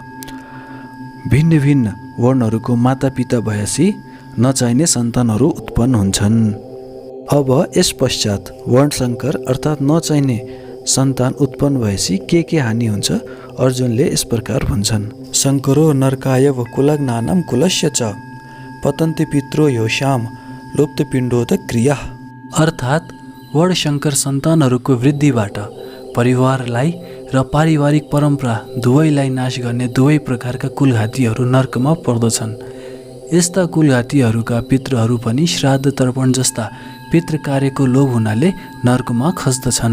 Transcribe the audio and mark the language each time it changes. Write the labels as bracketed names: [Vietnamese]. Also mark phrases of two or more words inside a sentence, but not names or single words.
[Nepali] भिन्न भिन्न वर्णहरूको मातापिता भएपछि नचाहिने सन्तानहरू उत्पन्न हुन्छन्। अब यस पश्चात वर्णशङ्कर अर्थात् नचाहिने सन्तान उत्पन्न भएपछि के हानि हुन्छ अर्जुनले यस प्रकार भन्छन्। [Sanskrit] शङ्करो नरकाय व कुलज्ञानं कुलस्य च पतन्ति पित्रो योषाम लुप्तपिण्डोद क्रिया। [Nepali] अर्थात् वर्णशङ्कर सन्तानहरूको वृद्धिबाट परिवारलाई र पारिवारिक परम्परा दुवैलाई नाश गर्ने दुवै प्रकारका कुलघातीहरू नर्कमा पर्दछन्। यस्ता कुलघातीहरूका पितृहरू पनि श्राद्ध तर्पण जस्ता पितृ कार्यको लोभ हुनाले नर्कमा खस्दछन्।